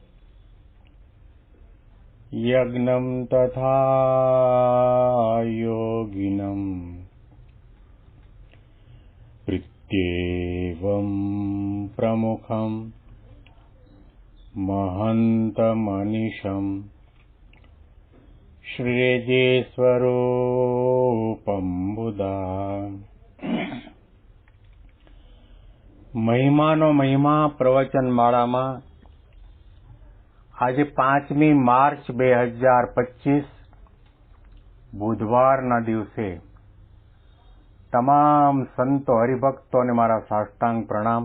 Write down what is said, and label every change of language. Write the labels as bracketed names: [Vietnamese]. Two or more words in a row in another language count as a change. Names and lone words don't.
[Sanskrit] यज्ञं तथा योगिनं प्रत्येवं प्रमुखं महन्तमनिशं श्रीजेस्वरूपं बुधा। [Gujarati] મહિમાનો મહિમા પ્રવચન માળામાં આજે 5મી માર્ચ 2025 બુધવારના દિવસે તમામ સંતો હરિભક્તોને મારા સાષ્ટાંગ પ્રણામ.